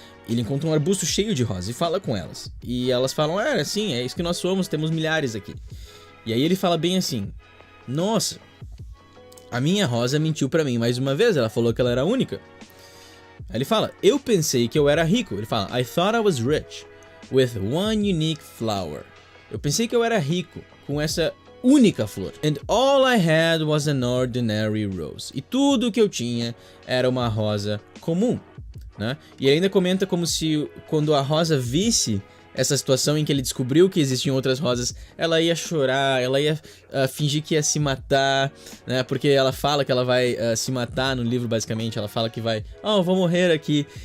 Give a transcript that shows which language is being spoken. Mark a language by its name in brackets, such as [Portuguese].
[Portuguese] Ele encontra um arbusto cheio de rosas e fala com elas. E elas falam, sim, é isso que nós somos, temos milhares aqui. E aí ele fala bem assim: nossa, a minha rosa mentiu pra mim mais uma vez, ela falou que ela era única. Aí ele fala, eu pensei que eu era rico. Ele fala, [English] I thought I was rich with one unique flower. [Portuguese] Eu pensei que eu era rico com essa única flor. [English] And all I had was an ordinary rose. [Portuguese] E tudo que eu tinha era uma rosa comum, né? E ele ainda comenta como se quando a rosa visse essa situação em que ele descobriu que existiam outras rosas, ela ia chorar, ela ia fingir que ia se matar, né? Porque ela fala que ela vai se matar no livro, basicamente. Ela fala que vai, vou morrer aqui.